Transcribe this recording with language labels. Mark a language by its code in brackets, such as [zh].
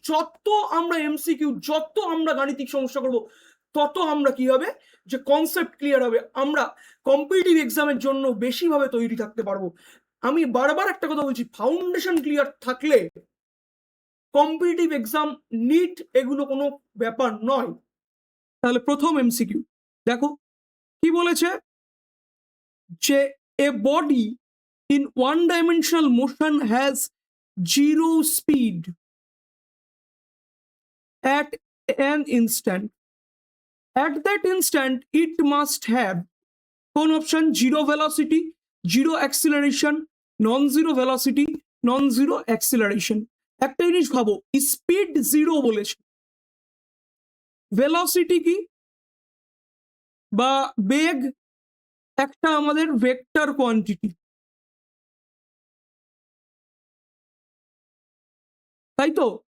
[bn] যত আমরা এমসিকিউ, যত আমরা গাণিতিক সমস্যা করব, তত আমরা কি হবে যে কনসেপ্ট ক্লিয়ার হবে, আমরা কম্পিটিটিভ এক্সামের জন্য বেশিভাবে তৈরি থাকতে পারবো। আমি বারবার একটা কথা বলছি, ফাউন্ডেশন ক্লিয়ার থাকলে কম্পিটিটিভ এক্সাম, নিট, এগুলো কোনো ব্যাপার নয়। তাহলে প্রথম এমসিকিউ দেখো কি বলেছে, যে [en] A body in one dimensional motion has zero speed at an instant. At that instant it must have [bn] কোন [en] Option, zero velocity, zero acceleration, non zero velocity, non zero acceleration. [bn] একটা জিনিস ভাবো, স্পিড জিরো বলেছে, velocity কি বা বেগ একটা আমাদের vector quantity, তাই তো?